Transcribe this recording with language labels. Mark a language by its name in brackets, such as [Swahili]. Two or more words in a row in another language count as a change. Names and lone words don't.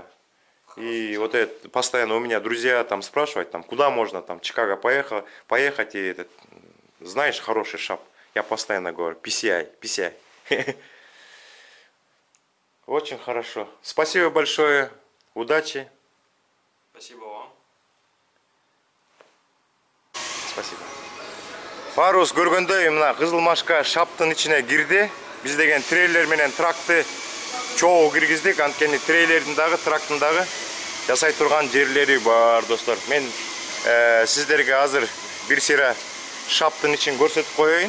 [Russian] И вот это постоянно у меня друзья там спрашивают, там, куда можно, там, Чикаго поехать, и этот, знаешь, хороший шап. Я постоянно говорю, PCI. Очень хорошо. Спасибо большое. Удачи. Спасибо вам. Спасибо. [Kyrgyz] Барыбыз көргөндөй мына Кызылмашка шаптын ичине кирди. Биз деген трейлер менен тракты чогуу киргиздик. Анткени трейлердин дагы трактын дагы жасай турган жерлери бар, достор. Мен сиздерге азыр бир сыйра шаптын ичин көрсөтүп коеюн.